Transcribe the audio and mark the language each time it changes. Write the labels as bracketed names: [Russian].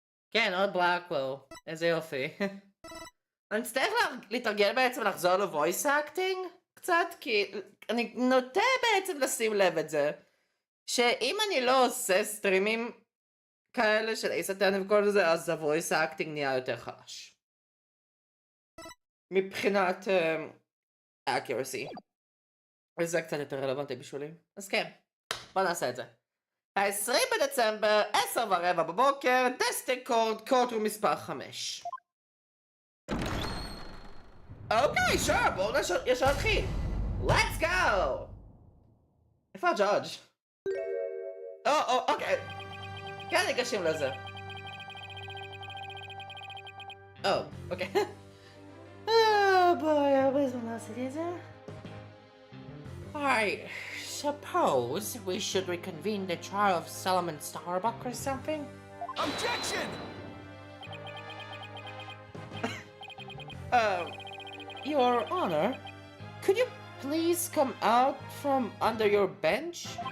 [Hebrew] כן, עוד בלקוול, איזה יופי. אני אצטרך להתרגל בעצם לחזור לוויס אקטינג קצת, כי אני נוטה בעצם לשים לב את זה, שאם אני לא עושה סטרימים כאלה של אייס אטרני וכל זה, אז הוויס אקטינג נהיה יותר חלש. מבחינת accuracy. וזה קצת יותר רלוונטי בשבילי. אז כן, בוא נעשה את זה. ה-20 בדצמבר, 10:15 בבוקר, דסטיקורד, קורטרום מספר 5. אוקיי, שור, בואו ישר נתחיל. [English] Let's go! [Hebrew] איפה הג'אדג'? אוקיי. כן, ניגשים לזה. אוקיי. בואי, הרבה זמן עשיתי את זה. [English] I suppose we should reconvene the trial of Solomon Starbuck or something? Objection! Your Honor, could you please come out from under your bench?